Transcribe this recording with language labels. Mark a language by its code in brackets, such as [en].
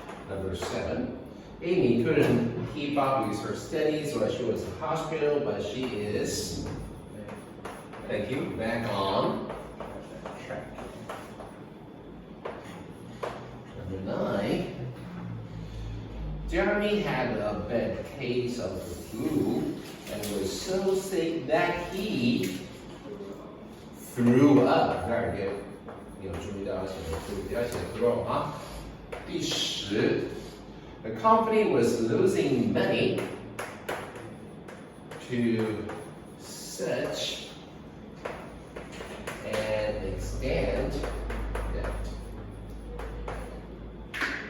[en] Number 7, Amy couldn't keep up with her studies while she was in hospital, but she is, thank you, back on track. Number 9, Jeremy had a bad case of the flu and was so sick that he threw up. Very good. [zh] 你有注意到要写的 threw， 不要写 throw 啊。 [en] 第10 ，the company was losing money to such an extent that